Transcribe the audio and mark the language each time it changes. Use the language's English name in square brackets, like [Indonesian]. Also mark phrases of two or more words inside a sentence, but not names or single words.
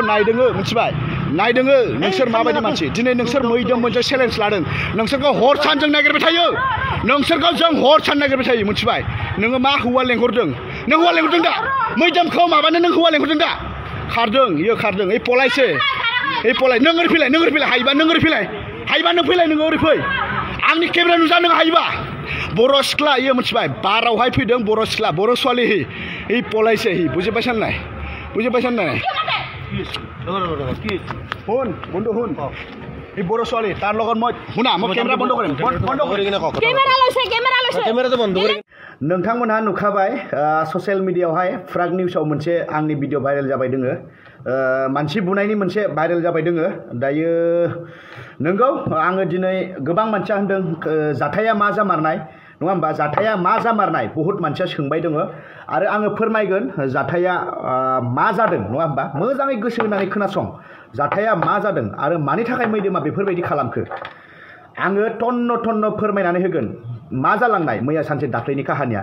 [Bodo] नायदोङो मिथिबाय नायदोङो नोंसोर माबायदि मानसि दिनै नोंसोर मैदोम मोनसे चेलेन्ज लादों नोंसोरखौ हर सान जों नागिरबाय थायो नोंसोरखौ जों हर सान नागिरबाय थायो मिथिबाय नोङो मा हौवा लेंहरदों नों हौवा लेंहरदों दा मैदोमखौ माबानो नों हौवा लेंहरदों दा खारदों इयो खारदों ओइ पलायसो ओइ पलाय नों ओरै फैलाय हायोबा नों ओरै फैलाय हायोबा नों फैलाय नोङो ओरै फै आंनि केमेरा नुजा नों हायोबा बर' सिख्ला इयो मिथिबाय बारावहाय फैदों बर' सिख्ला बर' ছোৱালী हि पलायसो हि बुजिबाय साननाय बुजिबाय साननाय [Assamese] শুন বন্ধু শুন এই বড় ছোৱালী তার লগত মই শুনা মই কেমেৰা বন্ধ কৰিম বন্ধ কৰি [Bodo] কিনে কক কেমেৰা লৈছে কেমেৰাটো বন্ধ কৰি नोंथांमोनहा नुखाबाय ससियेल मिडियायावहाय फ्राग निउसाव मोनसे आंनि भिडिअ भाइरेल जाबाय दोङो मानसि बुनायनि मोनसे भाइरेल जाबाय दोङो दायो नंगौ आङो दिनै गोबां मानसिया होनदों जाथाया मा जामारनाय नङा होमबा जाथाया मा जामारनाय बहुत मानसिया सोंबाय दङ आरो आङो फोरमायगोन जाथाया मा जादों नङा होमबा मोजाङै गोसो होनानै खोनासं जाथाया मा जादों आरो मानि थाखाय मैदोमा बेफोरबायदि खालामखो आङो टन्न फोरमायनानै होगोन मा जालांनाय मैया सानसे दाख्लैनि काहानिया